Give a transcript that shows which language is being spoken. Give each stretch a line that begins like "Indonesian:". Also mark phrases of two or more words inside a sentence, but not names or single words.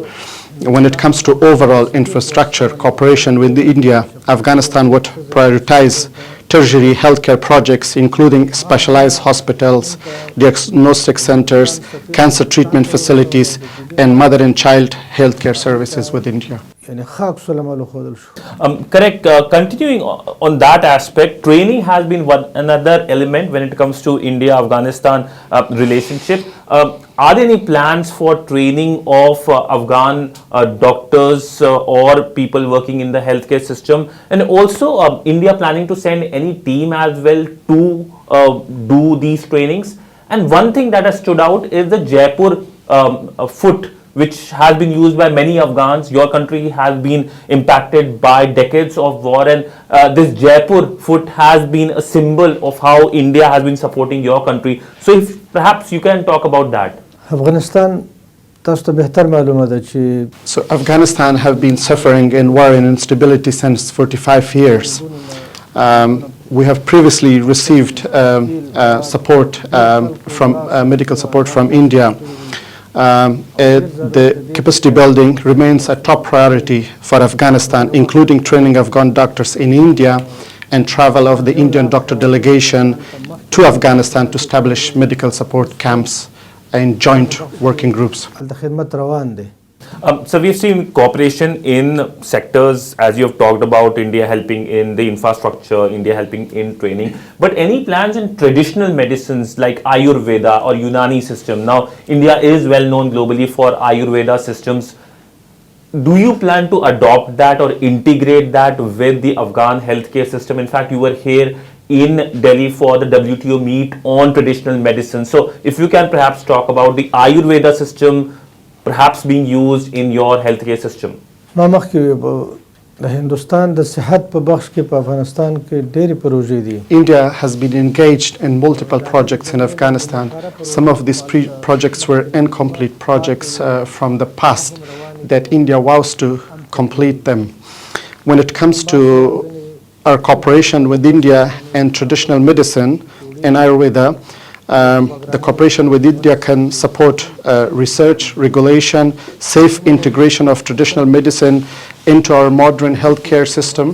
English: When it comes to overall infrastructure cooperation with India, Afghanistan would prioritize tertiary healthcare projects, including specialized hospitals, diagnostic centers, cancer treatment facilities, and mother and child healthcare services with India.
Pashto: یعنی خاک سلام خودل شو.
English: Correct. Continuing on that aspect, training has been another element when it comes to India-Afghanistan relationship. Are there any plans for training of Afghan doctors or people working in the healthcare system? And also, India planning to send any team as well to do these trainings? And one thing that has stood out is the Jaipur foot, which has been used by many Afghans. Your country has been impacted by decades of war, and this Jaipur foot has been a symbol of how India has been supporting your country. So if perhaps you can talk about that.
Pashto: افغانستان تاسو ته بهتر معلومه ده چې
English: So Afghanistan have been suffering in war and instability since 45 years. We have previously received support from medical support from India. The capacity building remains a top priority for Afghanistan, including training Afghan doctors in India and travel of the Indian doctor delegation to Afghanistan to establish medical support camps and joint working groups.
Pashto: هلته خدمت روان دی.
English: So we've seen cooperation in sectors, as you have talked about, India helping in the infrastructure, India helping in training. But any plans in traditional medicines like Ayurveda or Unani system? Now, India is well known globally for Ayurveda systems. Do you plan to adopt that or integrate that with the Afghan healthcare system? In fact, you were here in Delhi for the WTO meet on traditional medicine. So if you can perhaps talk about the Ayurveda system perhaps being used in your healthcare system.
Pashto: ما مخکې د هندوستان د صحت په بخش کې په افغانستان کې ډېرې پروژې دي.
English: India has been engaged in multiple projects in Afghanistan. Some of these projects were incomplete projects from the past that India vows to complete them. When it comes to our cooperation with India and traditional medicine and Ayurveda, the cooperation with India can support research, regulation, safe integration of traditional medicine into our modern healthcare system.